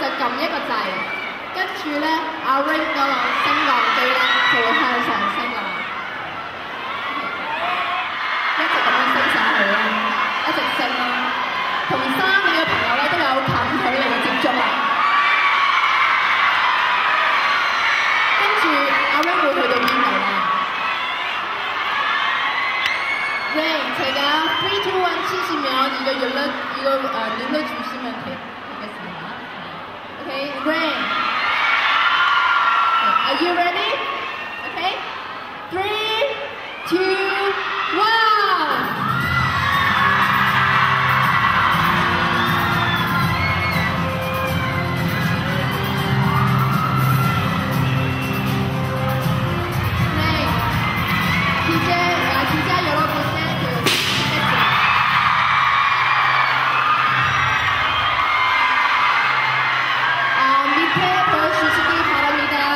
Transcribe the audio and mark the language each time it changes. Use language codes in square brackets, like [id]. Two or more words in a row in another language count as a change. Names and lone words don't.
[yue] 撳一個掣，跟住咧阿 Ring 嗰個升降機咧就會向上升㗎啦，一直咁樣升上去啦，一直升啦，同3個朋友咧都有近距離嘅接觸啦。跟住阿 Ring 會去到邊度咧 ？Ring， [ko] 제가 3, 2, 1 치시면 이거 눌러주시면 되겠습니다. [en] Okay, Ring. Are you ready? Okay. 3, 2, 1. [ko] 네, 진짜 여러분의 밑에 보여주시기 바랍니다.